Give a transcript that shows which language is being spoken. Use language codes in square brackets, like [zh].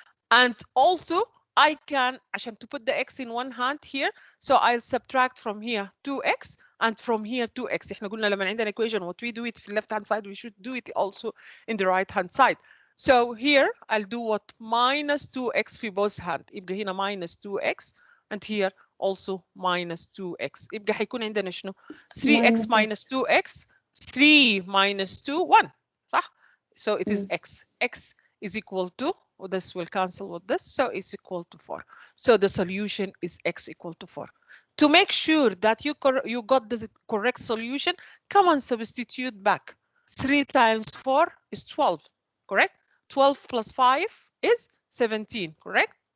[en] And also I can, [ar] عشان [en] to put the x in one hand here, so I'll subtract from here 2x and from here 2x. [ar] احنا قلنا لما عندنا [en] equation what we do it في left hand side, we should do it also in the right hand side. So here I'll do what, minus 2x في both hand. [ar] يبقى هنا [en] minus 2x and here also minus 2x. [ar] يبقى هيكون عندنا شنو؟ 3x minus 2x, 3 minus 2, 1 صح? [en] So it is x. X is equal to, this will cancel with this, so it's equal to 4. So the solution is x equal to 4. To make sure that you got the correct solution, come and substitute back. 3 times 4 is 12, correct? 12 plus 5 is 17, correct?